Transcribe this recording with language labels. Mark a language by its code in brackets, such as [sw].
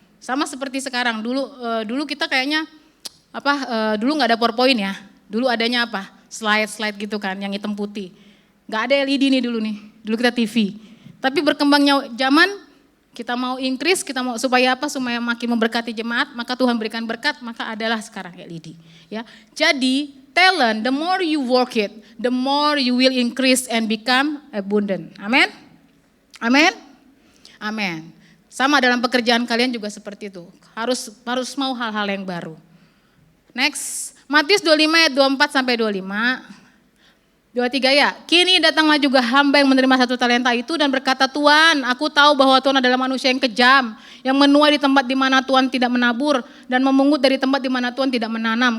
[id] Sama seperti sekarang. Dulu kita kayaknya dulu nggak ada PowerPoint ya. Dulu adanya apa? Slide gitu kan, yang hitam putih. Nggak ada LED nih dulu nih. Dulu kita TV. Tapi berkembangnya zaman, kita mau increase, kita mau supaya makin memberkati jemaat, maka Tuhan berikan berkat, maka adalah sekarang LED. Ya, jadi [en] talent, the more you work it, the more you will increase and become abundant. [id] Amin, amin, amin. Sama dalam pekerjaan kalian juga seperti itu. Harus mau hal-hal yang baru. Next, Matius 25 ayat 24 sampai 25. 23 ya, kini datanglah juga hamba yang menerima 1 talenta itu dan berkata, Tuhan, aku tahu bahwa Tuhan adalah manusia yang kejam, yang menuai di tempat di mana Tuhan tidak menabur dan memungut dari tempat di mana Tuhan tidak menanam.